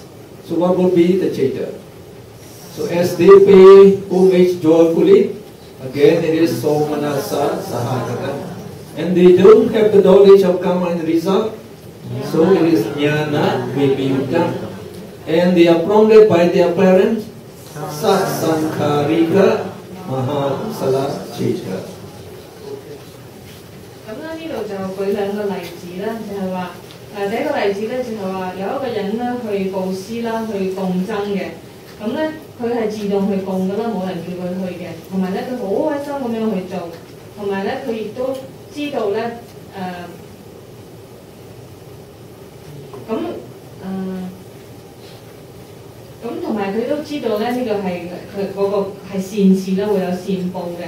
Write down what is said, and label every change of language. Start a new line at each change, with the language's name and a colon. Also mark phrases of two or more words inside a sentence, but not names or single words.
English: So what would be the Chita? So as they pay homage joyfully, again, it is
Pali: somanasa sahagata.
English: And they don't have the knowledge of karma and result, so it is
Pali: jnana vipayuta.
English: And they are prompted by their parents,
Pali: satsankarika mahakusala chita.
Cantonese: 咁咧呢度就舉兩個例子啦，就係話第一個例子咧就係話有一個人咧去布施啦，去共僧嘅。咁咧，佢係自動去供㗎啦，冇人叫佢去嘅。同埋咧，佢好開心咁樣去做，同埋咧，佢亦都知道咧，咁同埋佢都知道咧，呢個係佢嗰個係善事啦，會有善報嘅。